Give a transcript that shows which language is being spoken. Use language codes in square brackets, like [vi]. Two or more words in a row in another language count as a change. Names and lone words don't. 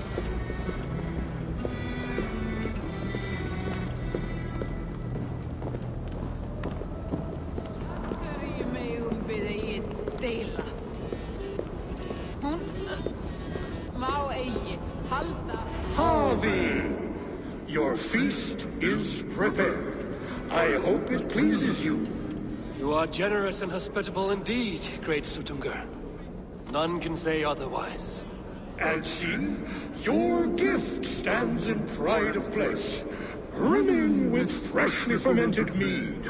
[is] Hverju megum við eigin deila? Hún má eigi halda. [en] Harvey! Your feast is prepared. I hope it pleases you. You are generous and hospitable indeed, great Sutungur. None can say otherwise. And see, your gift stands in pride of place, brimming with freshly fermented mead.